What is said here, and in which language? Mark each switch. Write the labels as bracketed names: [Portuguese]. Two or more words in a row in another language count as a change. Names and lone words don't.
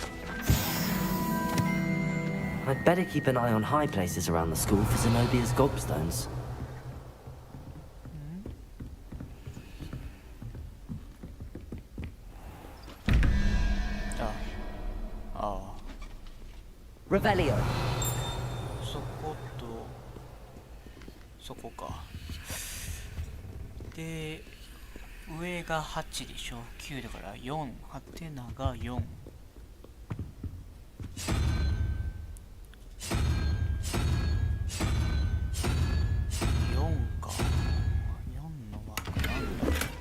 [English] I'd better keep an eye on high places around the school for Zenobia's gobstones. [Latin] Revelio. [Japanese] そことそこか。で、上が8でしょ。9だから4。ハテナが4。4か。4の枠なんだろう。